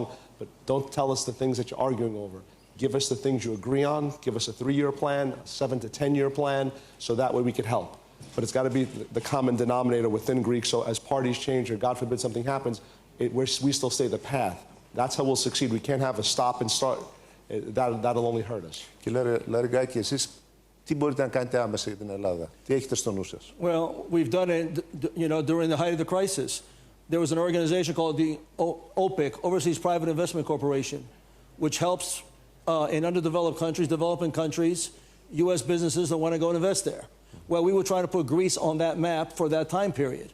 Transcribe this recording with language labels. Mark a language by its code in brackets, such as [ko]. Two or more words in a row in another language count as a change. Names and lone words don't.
[en] But don't tell us the things that you're arguing over. Give us the things you agree on. Give us a 3-year plan, a 7 to 10-year plan, so that way we could help. But it's got to be the common denominator within Greece. So as parties change or, God forbid, something happens, we still stay the path. That's how we'll succeed. We can't have a stop and start. That'll only hurt us. [el] Κύριε Λαριγάκη, εσείς τι μπορείτε να κάνετε άμεσα για την Ελλάδα? Τι έχετε στο νου σας? [en] Well, we've done it, during the height of the crisis. There was an organization called the OPIC, Overseas Private Investment Corporation, which helps in underdeveloped countries, developing countries, U.S. businesses that want to go and invest there. Well, we were trying to put Greece on that map for that time period.